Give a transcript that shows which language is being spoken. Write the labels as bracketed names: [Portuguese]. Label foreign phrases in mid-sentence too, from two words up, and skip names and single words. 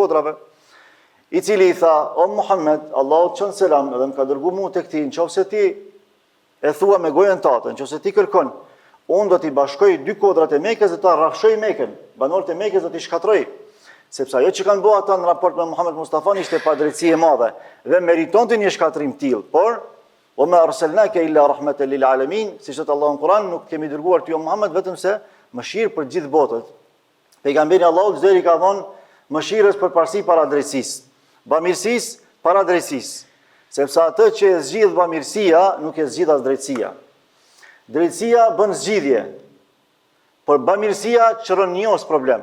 [Albanian] kodrave, i cili i tha: "O Muhammed, Allahut çon selam dhe më ka dërguar mua tek ti, nëse ti e thua me gojën tënde, nëse ti kërkon, unë do t'i bashkoj dy kodrat e Mekës dhe ta rrafshoj Mekën, banorët e Mekës do t'i shkatroj, sepse ajo që kanë bërë ata në raport me Muhammed Mustafa ishte padrejtësi e madhe dhe meritonte një shkatrim tillë, por [Arabic] "وما أرسلناك إلا رحمة للعالمين", [Albanian] siç thot Allahu në Kur'an, nuk kemi dërguar ty o Muhammed vetëm se mëshirë për gjithë botën. Pejgamberi Allahut çdo i ka dhënë mëshirës përparësi para drejtësisë, bamirësisë para drejtësisë, sepse atë që e zgjidh bamirësia nuk e zgjidh as drejtësia. Drejtësia bën zgjidhje, por bamirësia çron njos problem.